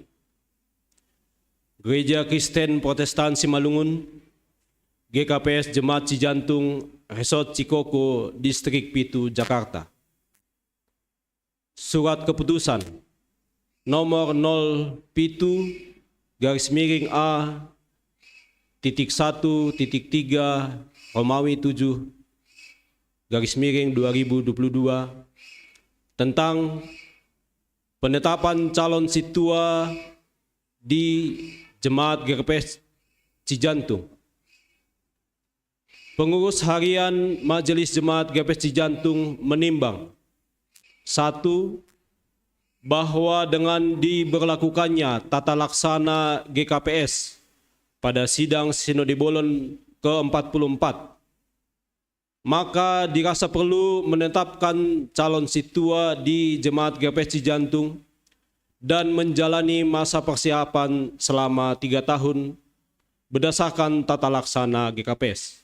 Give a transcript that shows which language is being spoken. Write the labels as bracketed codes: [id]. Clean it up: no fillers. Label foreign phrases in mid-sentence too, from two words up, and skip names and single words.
[id] Gereja Kristen Protestan Simalungun, GKPS Jemaat Cijantung, Resort Cikoko, Distrik Pitu, Jakarta. Surat keputusan nomor 07-A-1-3 Romawi 7-2022 tentang penetapan calon situa di Jemaat GKPS Cijantung. Pengurus harian Majelis Jemaat GKPS Cijantung menimbang: 1. Bahwa dengan diberlakukannya tata laksana GKPS pada sidang Sinode Bolon ke-44, maka dirasa perlu menetapkan calon situa di Jemaat GKPS Cijantung dan menjalani masa persiapan selama 3 tahun berdasarkan tata laksana GKPS.